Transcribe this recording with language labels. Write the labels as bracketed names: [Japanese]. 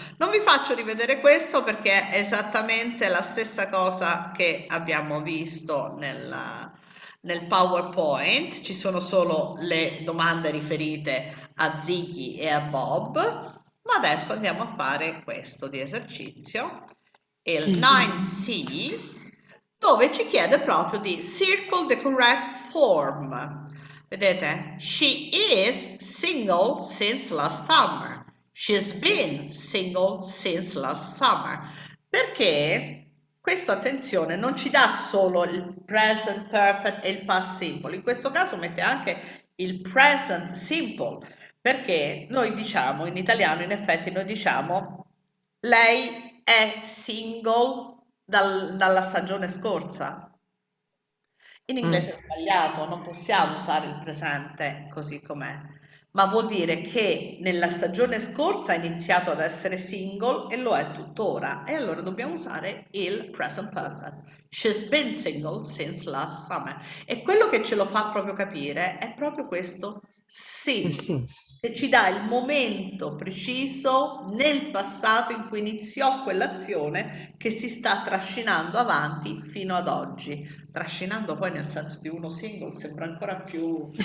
[Italian] Non vi faccio rivedere questo perché è esattamente la stessa cosa che abbiamo visto nel PowerPoint, ci sono solo le domande riferite a Ziggy e a Bob, ma adesso andiamo a fare questo di esercizio il 9C, dove ci chiede proprio di [English] circle the correct form. [Italian] Vedete? [English] She is single since last summer. She's been single since last summer. [Italian] Perché questo, attenzione, non ci dà solo il present perfect e il past simple, in questo caso mette anche il present simple, perché noi diciamo in italiano, in effetti noi diciamo lei è single dalla stagione scorsa. In inglese è sbagliato, non possiamo usare il presente così com'è, ma vuol dire che nella stagione scorsa ha iniziato ad essere single e lo è tuttora, e allora dobbiamo usare il present perfect. [English] She's been single since last summer. [Italian] E quello che ce lo fa proprio capire è proprio questo since, che ci dà il momento preciso nel passato in cui iniziò quell'azione che si sta trascinando avanti fino ad oggi. Trascinando poi nel senso di uno single sembra ancora più...